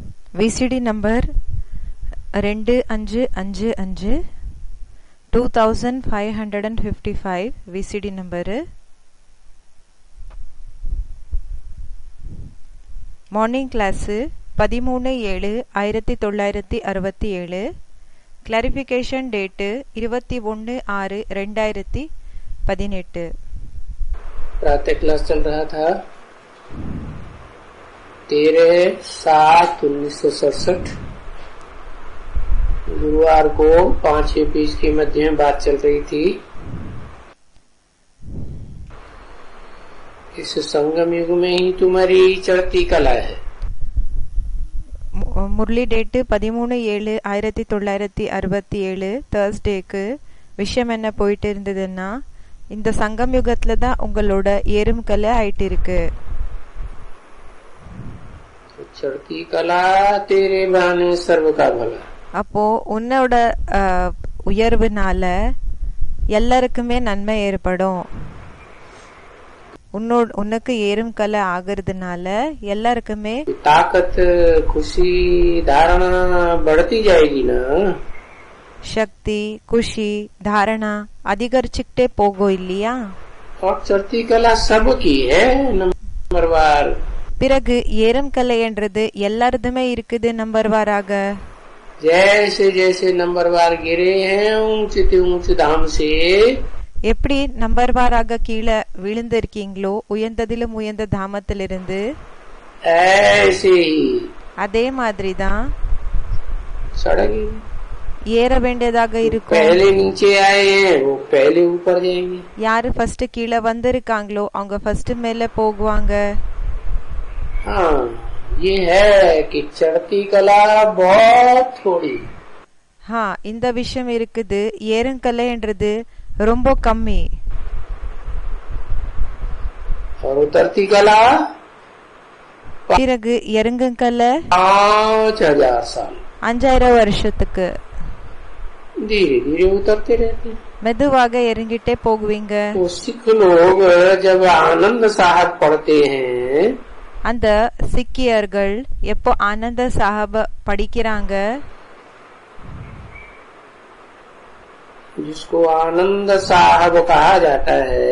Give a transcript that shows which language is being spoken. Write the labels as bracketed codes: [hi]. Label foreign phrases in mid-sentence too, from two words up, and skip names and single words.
[ta] VCD நம்பர் 2555 2555 VCD நம்பரு. [en] morning class 13/7/1967. clarification date 21/6/2018. [hi] प्रातः क्लास चल रहा था 13/7/1967। गुरुवार को 5-6 पेज के मध्य में बात चल रही थी। इस संगम युग में ही तुम्हारी चढ़ती कला है। [en] முரளி date 13/7/1967 Thursday. [ta] விஷயம் என்ன போயிட்டு இருந்ததுன்னா, இந்த சங்கம் யுகத்துல தான் உங்களோட ஏறும் கலை ஆயிட்டு இருக்கு. [hi] चढ़ती कला तेरे बहाने सर्व का भला. [ta] அப்போ உன்னோட உயர்வுனால எல்லாருக்குமே நன்மை ஏற்படும். உனக்கு ஏறும் கலை ஆகிறதுனால எல்லாருக்குமே [hi] ताकत खुशी धारणा बढ़ती जाएगी ना. [ta] சக்தி [hi] खुशी धारणा [ta] அதிகரிச்சுக்கிட்டே போகும் இல்லையா? [hi] और चढ़ती कला सबकी है नंबरवार. [ta] பிறகு ஏறும் கலை என்றது எல்லாருதுமே இருக்குது நம்பர்வாராக. [hi] जैसे जैसे नंबरवार गिरे हैं ऊंचे ऊंचे धाम से, [ta] எப்படி நம்பர்வாராக கீழே விழுந்திருக்கீங்களோ உயர்ந்ததிலும் உயர்ந்த தாமத்திலிருந்து, [hi] ऐसे ही [ta] அதே மாதிரிதான் [hi] चढ़ेंगे. [ta] ஏற வேண்டியதாக இருக்கும். [hi] पहले नीचे आए हैं वो पहले ऊपर जाएंगे. [ta] யாரு ஃபர்ஸ்ட் கீழே வந்திருக்காங்களோ அவங்க ஃபர்ஸ்ட் மேல போகுவாங்க. [hi] हाँ ये है कि चढ़ती कला बहुत थोड़ी. [ta] இந்த விஷயம் இருக்குது. ஏறுங்கலை என்றது ரொம்ப கம்மி. [hi] और उतरती कला [ta] பிறகு இறங்குங்கலை [hi] 5000 साल [ta] 5000 வருஷத்துக்கு [hi] धीरे धीरे उतरते रहते हैं. [ta] மெதுவாக இறங்கிட்டே போகுவீங்க. [hi] वो सिख लोग जब आनंद साहब पढ़ते हैं, [ta] அந்த சிக்கியர்கள் எப்போ ஆனந்த சாஹப படிக்கிறாங்க, [hi] जिसको आनंद साहब कहा जाता है,